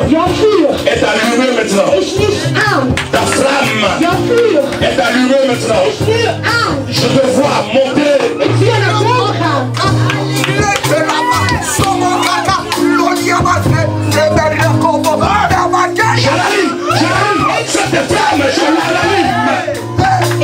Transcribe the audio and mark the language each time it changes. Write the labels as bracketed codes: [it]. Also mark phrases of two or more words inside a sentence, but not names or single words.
[nl] Jouw vuur [fr] est allumée maintenant. [nl] is nu aan. [fr] Ta flamme [nl] Jouw vuur [fr] est allumée maintenant. [nl] is nu aan. [fr] Je te vois monter. [nl] Ik zie je naar boven gaan. [fr] J'allume cette flamme, je l'allume.